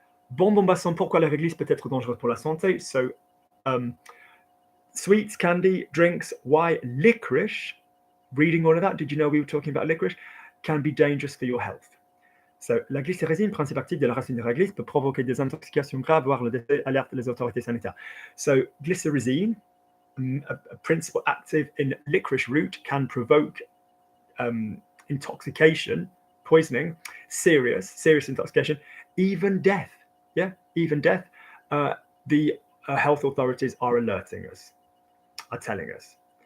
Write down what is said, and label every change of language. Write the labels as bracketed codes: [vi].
[fr] Bonbon boisson, pourquoi la réglisse peut être dangereuse pour la santé? [en] So, sweets, candy, drinks, why licorice, reading all of that, did you know we were talking about licorice, can be dangerous for your health. [fr] So, la glycyrrhizine, principe actif de la racine de la réglisse, peut provoquer des intoxications graves, voire le décès, alerte les autorités sanitaires. [en] So, glycyrrhizine, a principle active in licorice root, can provoke intoxication, poisoning, serious intoxication, even death. Yeah, even death. The health authorities are alerting us, are telling us.